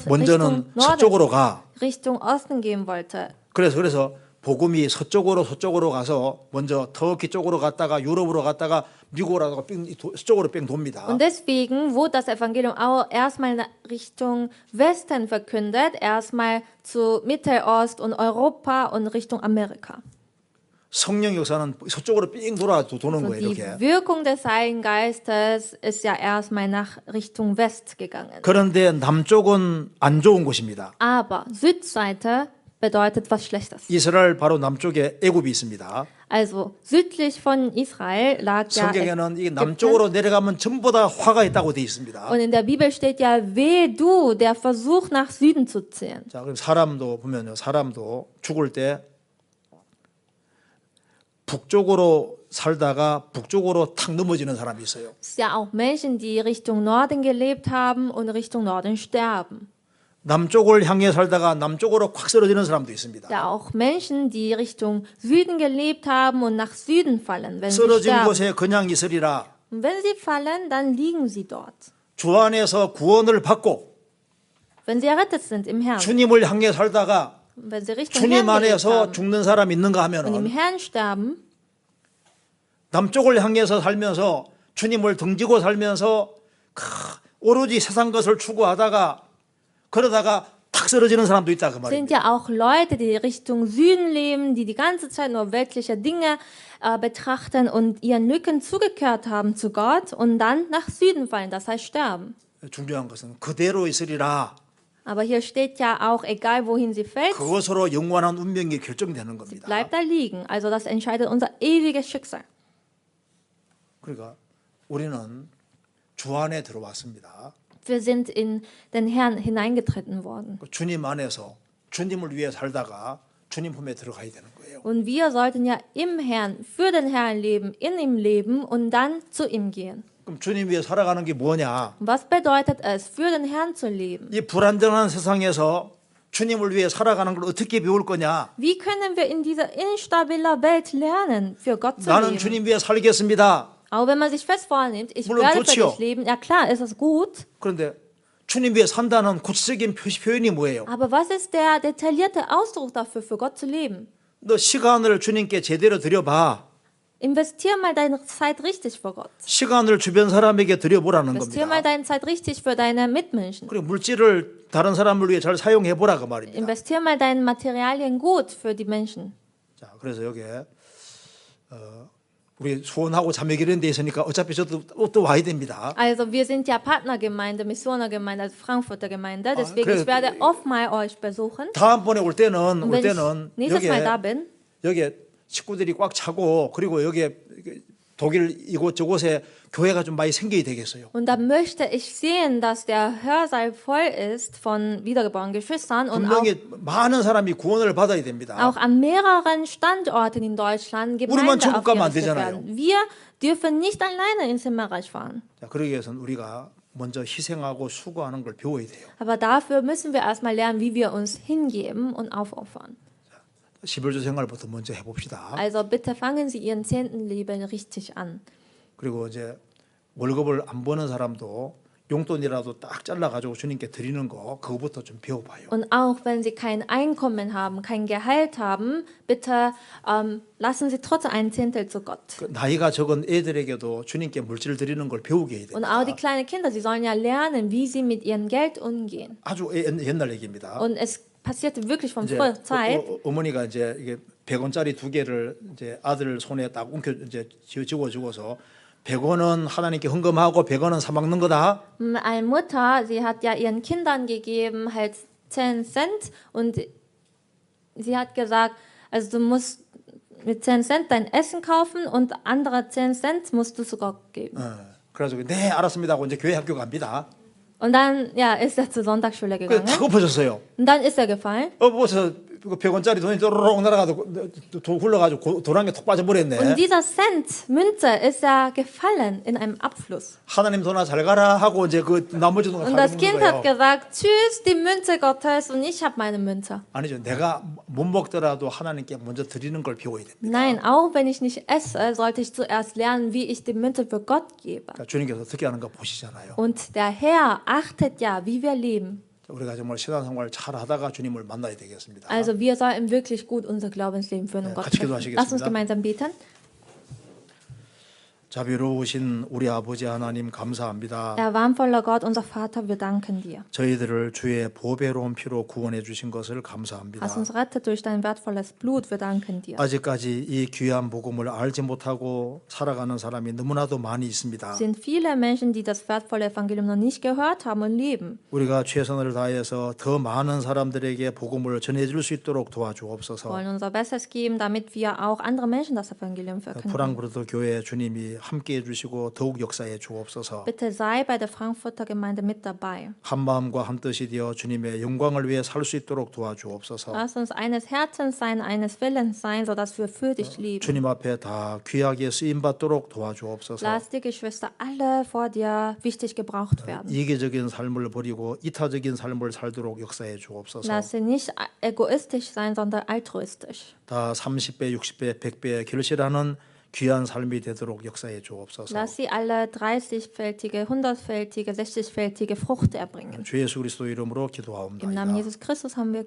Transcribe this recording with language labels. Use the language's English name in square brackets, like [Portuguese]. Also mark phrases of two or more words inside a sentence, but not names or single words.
[Korean] 먼저는 [German] Richtung [Korean] 서쪽으로 [German] Norden, [Korean] 가. [German] Richtung Osten gehen wollte. [Korean] 그래서 복음이 서쪽으로 가서 먼저 터키 쪽으로 갔다가 유럽으로 갔다가 미국으로 가다가 서쪽으로 뺑 돕니다. [German] Und deswegen wurde das Evangelium auch erstmal Richtung Westen verkündet, erstmal zu Mittelost und Europa und Richtung Amerika. [Korean] 성령 역사는 서쪽으로 삥 도는 [German] Und [Korean] 거예요. [German] die [Korean] 이렇게. [German] Wirkung des Heiligen Geistes ist ja erstmal nach Richtung West gegangen. [Korean] 그런데 남쪽은 안 좋은 곳입니다. [German] Aber Südseite bedeutet was Schlechtes. [Korean] 이스라엘 바로 남쪽에 애굽이 있습니다. [German] Also südlich von Israel lag ja [Korean] 성경에는 이 [German] Ägypten. [Korean] 남쪽으로 내려가면 전부 다 화가 있다고 되어 있습니다. [German] Und in der Bibel steht ja, weh du, der Versuch nach Süden zu ziehen. [Korean] 자, 그럼 사람도 보면요, 사람도 죽을 때 북쪽으로 살다가 북쪽으로 탁 넘어지는 사람이 있어요. [German] Es ist ja auch Menschen, die Richtung Norden gelebt haben und Richtung Norden sterben. [Korean] 남쪽을 향해 살다가 남쪽으로 콱 쓰러지는 사람도 있습니다. [German] Ja, auch Menschen, die Richtung Süden gelebt haben und nach Süden fallen, wenn sie [Korean] 쓰러진 [German] sterben. [Korean] 곳에 그냥 있으리라. [German] Und wenn sie fallen, dann liegen sie dort. [Korean] 주 안에서 구원을 받고 [German] Wenn sie errettet sind im Herrn. [Korean] 주님을 향해 살다가 [German] Und wenn sie Richtung Herrn [Korean] 주님 [German] gelebt [Korean] 안에서 [German] haben [Korean] 죽는 사람 있는가 [German] und im [Korean] 하면은 [German] Herrn sterben, [Korean] 남쪽을 향해서 살면서 주님을 등지고 살면서 오로지 세상 것을 추구하다가 그러다가 탁 쓰러지는 사람도 있다 그 [German] sind [Korean] 말입니다. [German] ja auch Leute, die Richtung Süden leben, die die ganze Zeit nur weltliche Dinge betrachten und ihren Rücken zugekehrt haben zu Gott und dann nach Süden fallen, das heißt sterben. [Korean] 중요한 것은 그대로 있으리라. [German] Aber hier steht ja auch, egal wohin sie fällt, [Korean] 그것으로 영원한 운명이 결정되는 [German] sie [Korean] 겁니다. [German] bleibt da liegen. Also das entscheidet unser ewiges Schicksal. [Korean] 그러니까 우리는 주 안에 들어왔습니다. [German] Wir sind in den Herrn hineingetreten worden. [Korean] 주님 안에서 주님을 위해 살다가 주님 품에 들어가야 되는 거예요. [German] Und wir sollten ja im Herrn, für den Herrn leben, in ihm leben und dann zu ihm gehen. [Korean] 그럼 주님 위해 살아가는 게 뭐냐? [German] Und was bedeutet es, für den Herrn zu leben? [Korean] 이 불안정한 세상에서 주님을 위해 살아가는 걸 어떻게 배울 거냐? [German] Wie können wir in dieser instabiler Welt lernen, für Gott zu [Korean] 나는 [German] leben? [Korean] 주님 위해 살겠습니다. [German] Aber wenn man sich fest vornimmt, ich [Korean] 물론 [German] werde für [Korean] 좋지요. [German] dich leben, ja klar, ist es gut. [Korean] 그런데 주님 위해 산다는 구체적인 표현이 뭐예요? [German] Aber was ist der detaillierte Ausdruck dafür, für Gott zu leben? [Korean] 너 시간을 주님께 제대로 드려봐. [German] Investier mal deine Zeit richtig für Gott. [Korean] 시간을 주변 사람에게 드려보라는 [German] Investier mal [Korean] 겁니다. [German] deine Zeit richtig für deine Mitmenschen. [Korean] 그리고 물질을 다른 사람을 위해 잘 사용해보라 그 말입니다. [German] Investier mal deine Materialien gut für die Menschen. [Korean] 자, 그래서 여기에 우리 수원하고 자매기는 데 있으니까 어차피 저도 또 와야 됩니다. [German] Also wir sind ja Partnergemeinde, Missionergemeinde, also Frankfurter Gemeinde. Deswegen [Korean] 그래- [German] ich werde oft mal euch besuchen. [Korean] 다음번에 올 때는 [German] Und wenn ich nächstes Mal da bin, [Korean] 여기에 식구들이 꽉 차고 그리고 여기에 독일 이곳저곳에 교회가 좀 많이 생겨야 되겠어요. [German] und da möchte ich sehen, dass der Hörsaal voll ist von wiedergeborenen Geschwistern und auch, [Korean] 분명히 많은 사람이 구원을 받아야 됩니다. [German] auch an mehreren Standorten in Deutschland [Korean] 우리만 [German] Gemeinde [Korean] 천국 가면 안 [German] aufgerichtet [Korean] 되잖아요. [German] werden. Wir dürfen nicht alleine ins Himmelreich fahren. [Korean] 자, 그러기 위해서는 우리가 먼저 희생하고 수고하는 걸 배워야 돼요. [German] Aber dafür müssen wir erstmal lernen, wie wir uns hingeben und aufopfern. [Korean] 11조 생활부터 먼저 해봅시다. [German] Also bitte fangen Sie Ihren 10. Leben richtig an. [Korean] 그리고 이제 월급을 안 버는 사람도 용돈이라도 딱 잘라가지고 주님께 드리는 거 그거부터 좀 배워봐요. [German] Und auch wenn Sie kein Einkommen haben, kein Gehalt haben, bitte lassen Sie trotzdem einen Zehntel zu Gott. [Korean] 그 나이가 적은 애들에게도 주님께 물질 드리는 걸 배우게 해야 [German] Und auch die [Korean] 됩니다. [German] kleinen Kinder, sie sollen ja lernen, wie sie mit ihrem Geld umgehen. [Korean] 아주 옛날 얘기입니다. [German] Und es passierte wirklich von [Korean] 이제 [German] früher Zeit. [Korean] 어머니가 이제 이게 100원짜리 두 개를 이제 아들 손에 딱 웅켜 이제 집어주고서 100원은 하나님께 헌금하고 100원은 사 먹는 거다. [German] Eine Mutter, sie hat ja ihren Kindern gegeben halt 10 Cent und sie hat gesagt, also du musst mit 10 Cent dein Essen kaufen und andere 10 Cent musst du zu Gott geben. [Korean] 그래가지고 네 알았습니다 하고 이제 교회 학교 갑니다. [German] Und dann ja, ist er zur Sonntagsschule [Korean] 그래서 [German] gegangen [Korean] 탁 엎어졌어요. [German] und dann ist er gefallen. [Korean] 엎어서 100원짜리 돈이 쪼르륵 날아가도 돈 흘러가지고 도랑에 톡 빠져버렸네. [German] Und dieser Cent, Münze, ist ja gefallen in einem Abfluss. [Korean] 하나님 돈아 잘 가라 하고 이제 그 나머지 돈을 [German] Und [Korean] 다 [German] das [Korean] 먹는 [German] Kind hat [Korean] 거예요. [German] gesagt, tschüss, die Münze Gottes und ich habe meine Münze. [Korean] 아니죠. 내가 못 먹더라도 하나님께 먼저 드리는 걸 배워야 됩니다. [German] Nein, auch wenn ich nicht esse, sollte ich zuerst lernen, wie ich die Münze für Gott gebe. [Korean] 그러니까 주님께서 어떻게 하는 거 보시잖아요. [German] Und der Herr achtet ja, wie wir leben. [Korean] 우리가 정말 신앙생활 잘 하다가 주님을 만나야 되겠습니다. [German] Also wir sollten wirklich gut unser Glaubensleben führen und Gott [Korean] 같이 [German] treffen. [Korean] 기도하시겠습니다. [German] Lass uns gemeinsam beten. [Korean] 자비로우신 우리 아버지 하나님 감사합니다. [German] Erbarmvoller Gott, unser Vater, wir danken dir. [Korean] 저희들을 주의 보배로운 피로 구원해 주신 것을 감사합니다. [German] Hast uns rettet durch dein wertvolles Blut, wir danken dir. [Korean] 아직까지 이 귀한 복음을 알지 못하고 살아가는 사람이 너무나도 많이 있습니다. [German] Es sind viele Menschen, die das wertvolle Evangelium noch nicht gehört haben und leben. [Korean] 우리가 최선을 다해서 더 많은 사람들에게 복음을 전해줄 수 있도록 [German] Wir [Korean] 도와주옵소서. [German] wollen unser Bestes geben, damit wir auch andere Menschen das Evangelium verkünden. [Korean] 프랑크푸르트 교회 주님이 함께해 주시고 더욱 역사해 주옵소서. [German] Bitte sei bei der Frankfurter Gemeinde mit dabei. [Korean] 한 마음과 한 뜻이 되어 주님의 영광을 위해 살 수 있도록 도와주옵소서. [German] Lass uns eines Herzens sein, eines Willens sein, sodass wir für dich leben. [Korean] 주님 앞에 다 귀하게 쓰임 받도록 도와주옵소서. [German] Lass die Geschwister alle vor dir wichtig gebraucht werden. [Korean] 이기적인 삶을 버리고 이타적인 삶을 살도록 역사해 주옵소서. [German] Lass sie nicht egoistisch sein, sondern altruistisch. [Korean] 다 30배, 60배, 100배 결실하는 귀한 삶이 되도록 역사해 주옵소서. [German] Lass sie alle 30-fältige, 100-fältige, 60-fältige Frucht erbringen. [Korean] 주 예수 그리스도 이름으로 [German] Im Namen [Korean] 기도하옵나이다. [German] Jesus Christus haben wir